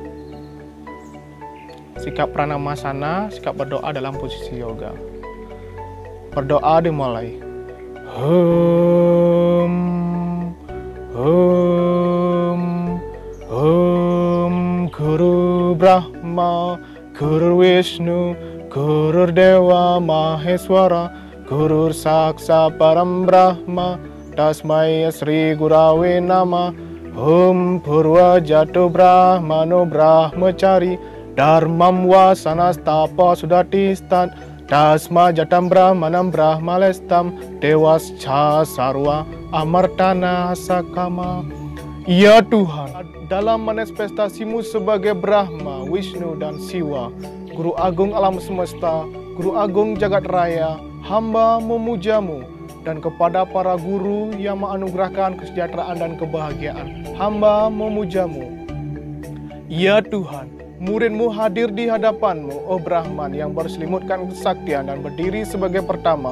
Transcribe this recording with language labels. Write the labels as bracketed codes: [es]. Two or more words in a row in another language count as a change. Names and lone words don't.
[id] Sikap pranamasana, sikap berdoa dalam posisi yoga. Berdoa dimulai. [sa] Guru Brahma, Guru Vishnu, Guru Dewa Maheswara, Guru Saksa Param Brahma, Tasmai Sri Gurawe Nama, Purva Jatu Brahmano Brahmacari, Dharmam Wasanastapa Sudatistan, Tasma Jatam Brahmanam Brahmalestam, Dewascha Sarwa Amartana Sakama. [id] Ya Tuhan, dalam manifestasimu sebagai Brahma, Wisnu dan Siwa, Guru Agung Alam Semesta, Guru Agung Jagat Raya, hamba memujamu, dan kepada para guru yang menganugerahkan kesejahteraan dan kebahagiaan, hamba memujamu. Ya Tuhan, muridmu hadir di hadapanmu, oh Brahman yang berselimutkan kesaktian dan berdiri sebagai pertama.